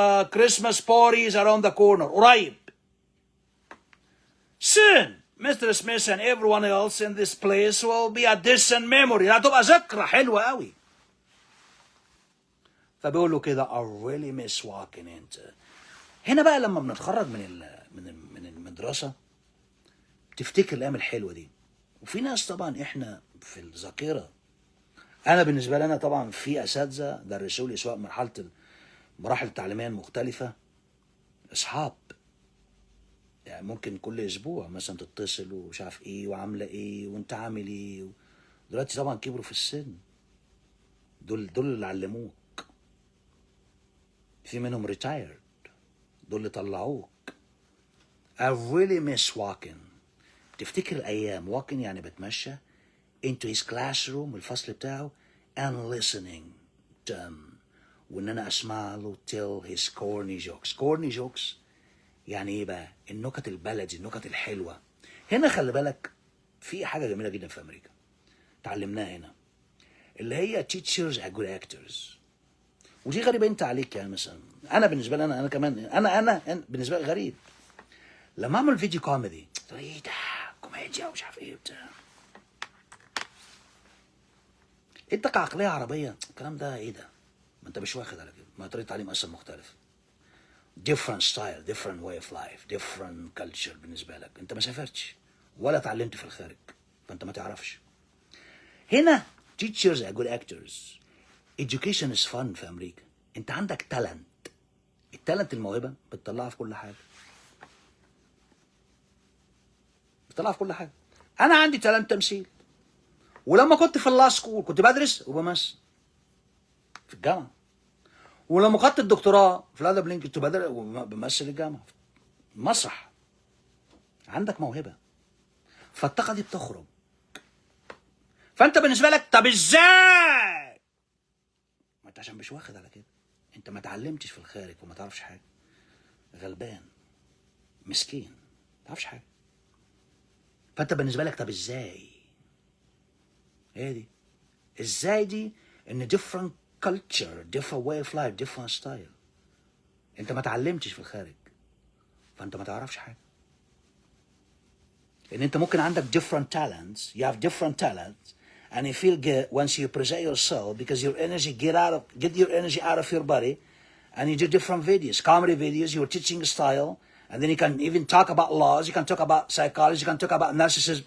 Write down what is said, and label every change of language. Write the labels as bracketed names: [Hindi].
[English] Christmas parties around the corner قريب. soon Mr. Smith and everyone else in this place will be a distant memory. [Arabic] هتبقى ذكرى حلوة قوي. فبيقول له كده [English] I really miss walking into. [Arabic] هنا بقى لما بنتخرج من المدرسة تفتكر الأيام الحلوة دي. وفي ناس طبعا احنا في الذاكرة. أنا بالنسبة لنا طبعا في أساتذة درسوا لي سواء مراحل التعليمية المختلفة أصحاب. يعني ممكن كل أسبوع مثلا تتصل ومش عارف إيه وعاملة إيه وأنت عامل إيه. دلوقتي طبعا كبروا في السن. دول اللي علموك. في منهم retired. دول اللي طلعوك. [English] I really miss walking. [Arabic] تفتكر الأيام [English] walking [Arabic] يعني بتمشى [English] into his classroom [Arabic] الفصل بتاعه [English] and listening to him. [Arabic] وإن أنا أسمع له [English] tell his corny jokes [Arabic] يعني إيه بقى؟ النكت البلدي النكت الحلوة. هنا خلي بالك في حاجة جميلة جدا في أمريكا تعلمناها هنا اللي هي [English] teachers are good actors. [Arabic] ودي غريبة أنت عليك يعني مثلا أنا بالنسبة لي أنا كمان أنا بالنسبة لي غريب لما أعمل فيديو كوميدي إيه ده كوميديا ومش عارف إيه بتاع. أنت كعقلية عربية الكلام ده إيه ده؟ ما أنت مش واخد على كده. ما طريقة تعليم أصلا مختلف. [English] different style different way of life different culture [Arabic] بالنسبة لك. أنت ما سافرتش ولا اتعلمت في الخارج فأنت ما تعرفش. [English] هنا teachers are good actors. education is fun [Arabic] في أمريكا. أنت عندك talent. التالنت الموهبة بتطلعها في كل حاجة. بتطلعها في كل حاجة. أنا عندي talent تمثيل. ولما كنت في اللا سكول كنت بدرس وبمثل في الجامعة. ولما خدت الدكتوراه في الادب لينك كنت بدرس وبمثل الجامعة. مسرح. عندك موهبة. فالطاقة دي بتخرج. فأنت بالنسبة لك طب إزاي؟ ما أنت عشان مش واخد على كده. أنت ما اتعلمتش في الخارج وما تعرفش حاجة. غلبان. مسكين. ما تعرفش حاجة. فأنت بالنسبة لك طب إزاي؟ هي دي. إزاي دي؟ إن [English] different culture, different way of life, different style. [Arabic] أنت ما اتعلمتش في الخارج. فأنت ما تعرفش حاجة. إن أنت ممكن عندك different talents. [English] You have different talents. And you feel good once you present yourself because your energy get your energy out of your body. And you do different videos, comedy videos, your teaching style. And then you can even talk about laws, you can talk about psychology, you can talk about narcissism.